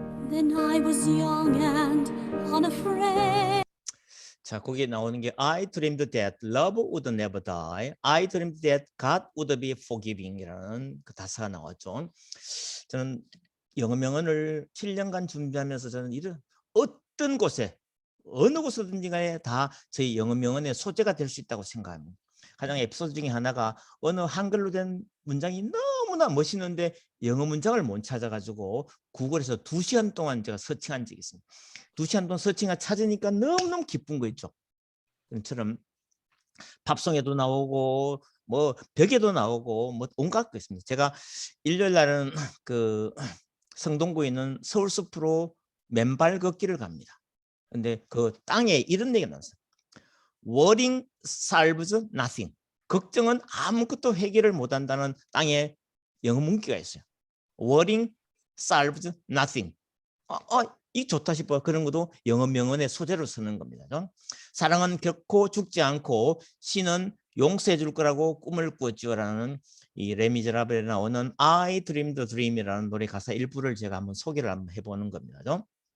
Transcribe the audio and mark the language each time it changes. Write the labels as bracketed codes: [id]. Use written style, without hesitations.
[en] Then I was young and unafraid. [ko] 자, 거기에 나오는 게 [en] I dreamed that love would never die. I dreamed that God would be forgiving이라는 [ko] 그 가사가 나왔죠. 저는 영어 명언을 7년간 준비하면서 저는 이런 어떤 곳에 어느 곳이든지 간에 다 저희 영어 명언의 소재가 될 수 있다고 생각합니다. 가장 에피소드 중에 하나가 어느 한글로 된 문장이 너무나 멋있는데 영어 문장을 못 찾아가지고 구글에서 2시간 동안 제가 서칭한 적이 있습니다. 2시간 동안 서칭을 찾으니까 너무너무 기쁜 거 있죠. 그처럼 팝송에도 나오고 뭐 벽에도 나오고 뭐 온갖 거 있습니다. 제가 일요일 날은 그 성동구에 있는 서울숲으로 맨발 걷기를 갑니다. 근데 그 땅에 이런 얘기가 나왔어요. [en] Worrying solves nothing. [ko] 걱정은 아무것도 해결을 못한다는 땅에 영어 문구가 있어요. [en] Worrying solves nothing. [ko] 이 좋다 싶어. 그런 것도 영어 명언의 소재로 쓰는 겁니다. 사랑은 결코 죽지 않고 신은 용서해 줄 거라고 꿈을 꾸었지요라는 이 레미제라블에 나오는 [en] I Dreamed a Dream [ko] 이라는 노래 가사 일부를 제가 한번 소개를 한번 해보는 겁니다.